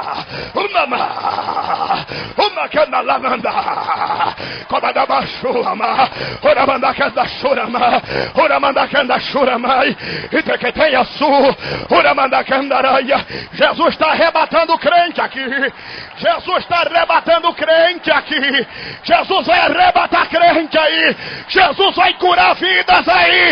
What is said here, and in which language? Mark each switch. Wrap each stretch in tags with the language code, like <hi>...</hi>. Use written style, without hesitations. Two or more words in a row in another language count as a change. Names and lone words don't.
<pt>uma cana lavanda, comanda bachurama, ora manda canda churama, ora manda canda churama, e te que tenha su, ora manda candaraia. Jesus está arrebatando o crente aqui. Jesus está arrebatando o crente aqui. Jesus vai arrebatar crente aí. Jesus vai curar vidas aí.</pt>